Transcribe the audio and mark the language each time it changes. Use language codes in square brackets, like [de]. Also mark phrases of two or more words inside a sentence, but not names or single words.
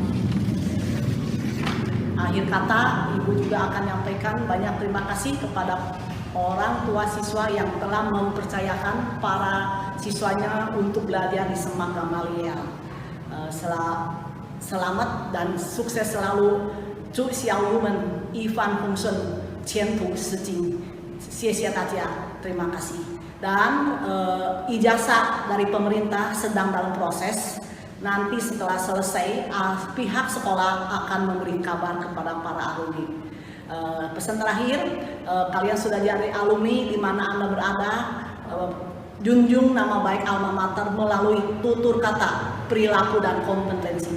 [id] Akhir kata, Ibu juga akan menyampaikan banyak terima kasih kepada orang tua siswa yang telah mempercayakan para siswanya untuk belajar di Semak Gamaliel. Selamat dan sukses selalu. [zh] 祝小鱼们一帆风顺，前途似锦。谢谢大家， [id] terima kasih. Dan ijazah dari pemerintah sedang dalam proses. Nanti setelah selesai, pihak sekolah akan memberi kabar kepada para alumni. Pesan terakhir, kalian sudah jadi alumni di mana Anda berada, junjung nama baik alma mater melalui tutur kata, perilaku dan kompetensi.